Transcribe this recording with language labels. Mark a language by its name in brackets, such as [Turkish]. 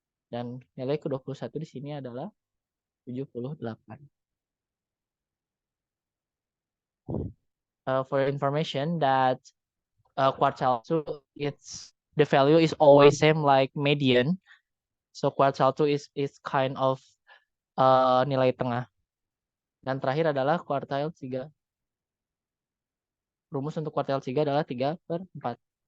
[Indonesian] Dan nilai ke-21 di sini adalah 78. [English] For information that quartile 2, the value is always same like median. So quartile 2 is kind of [Indonesian] nilai tengah. Dan terakhir adalah quartile 3. Rumus untuk quartile 3 adalah 3/4.